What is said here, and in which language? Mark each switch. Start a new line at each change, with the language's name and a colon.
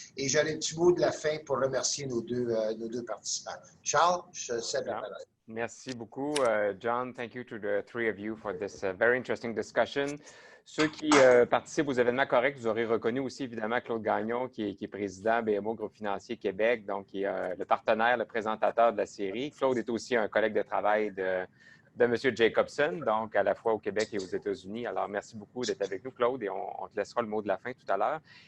French: Et j'aurai un petit mot de la fin pour remercier nos deux participants. Charles, je cède la parole. Merci beaucoup, John.
English: Thank you to the three of you for this very interesting discussion.
French: Ceux qui participent aux événements COREX, vous aurez reconnu aussi évidemment Claude Gagnon, qui est président BMO Groupe Financier Québec, donc qui est le partenaire, le présentateur de la série. Claude est aussi un collègue de travail de M. Jacobson, donc à la fois au Québec et aux États-Unis. Alors, merci beaucoup d'être avec nous, Claude, et on te laissera le mot de la fin tout à l'heure.